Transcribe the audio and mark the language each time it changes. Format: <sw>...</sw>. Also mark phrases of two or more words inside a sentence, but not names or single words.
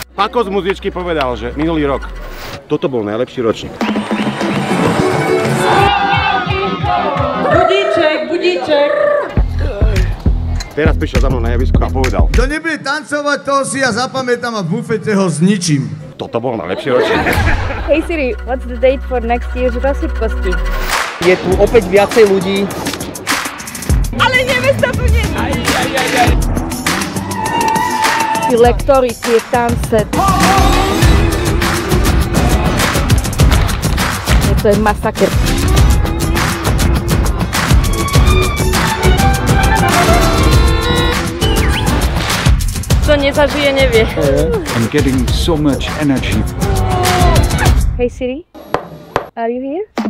<sk>Pako z muzičky povedal, že minulý rok toto bol najlepší ročník. Budíček, budíček. Teraz prišiel za mnou na javisko a povedal: kto nebude tancovať, toho si ja zapamätám a v bufete ho zničím. Toto bol najlepší ročník.</sk> <en>Hey Siri, what's the date for next year's rozsýpkosti?</en> <sk>Je tu opäť viacej ľudí. Ale nevesta tu nie je. Tí lektory, tie tance. To je masaker. Kto nezažije, nevie.</sk> <en>I'm getting so much energy. Hey Siri, are you here?</en>